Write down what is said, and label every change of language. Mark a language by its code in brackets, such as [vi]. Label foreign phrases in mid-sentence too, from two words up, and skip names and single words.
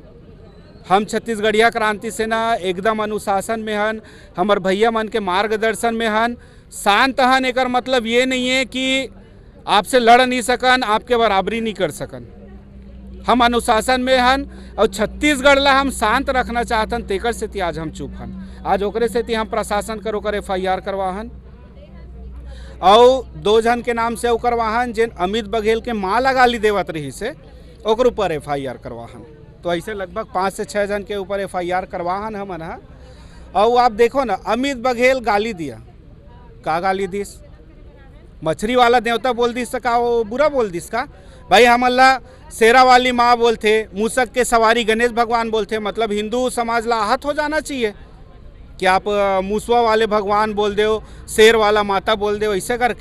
[hne] हम छत्तीसगढ़िया क्रांति सेना एकदम अनुशासन में हन, हमार भैया मन के मार्गदर्शन में हन, शांत हन। एकर मतलब ये नहीं है कि आपसे लड़ नहीं सकन, आपके बराबरी नहीं कर सकन। हम अनुशासन में हन और छत्तीसगढ़ ला हम शांत रखना चाहतन, तेकर से आज हम चुप हन। आज ओकरे से हम प्रशासन कर ओकर FIR करवाहन और 2 जन के नाम से करवाहन जिन अमित बघेल के माँ ला गाली देवत रही से ओकर ऊपर FIR करवाहन। तो ऐसे लगभग 5 से 6 जन के ऊपर FIR करवाहन हमन हा। और आप देखो ना, अमित बघेल गाली दिया, का गाली दिस? मछली वाला देवता बोल दिस का वो बुरा बोल दिस का? भाई हमला शेरा वाली माँ बोलते, मूसक के सवारी गणेश भगवान बोलते, मतलब हिंदू समाज ला आहत हो जाना चाहिए कि आप मूसवा वाले भगवान बोल दो, शेर वाला माता बोल दो, ऐसे करके।